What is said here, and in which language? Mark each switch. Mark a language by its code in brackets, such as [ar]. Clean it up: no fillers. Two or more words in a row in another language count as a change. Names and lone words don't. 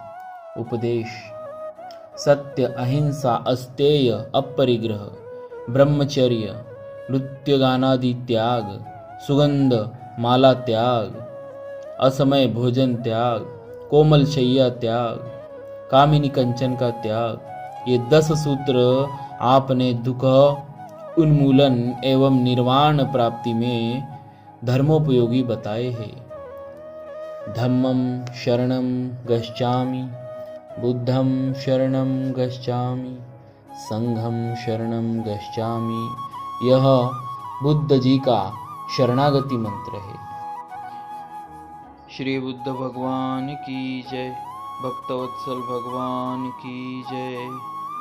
[hi] उपदेश: सत्य, अहिंसा, अस्तेय, अपरिग्रह, ब्रह्मचर्य, नृत्य गानादि त्याग, सुगंध माला त्याग, असमय भोजन त्याग, कोमल शैया त्याग, कामिनी कंचन का त्याग। ये 10 सूत्र आपने दुख उन्मूलन एवं निर्वाण प्राप्ति में धर्मोपयोगी बताए हैं। [pi] धम्मं शरणं गच्छामि, बुद्धं शरणं गच्छामि, संघं शरणं गच्छामि। [hi] यह बुद्ध जी का शरणागति मंत्र है। श्री बुद्ध भगवान की जय। भक्तवत्सल भगवान की जय।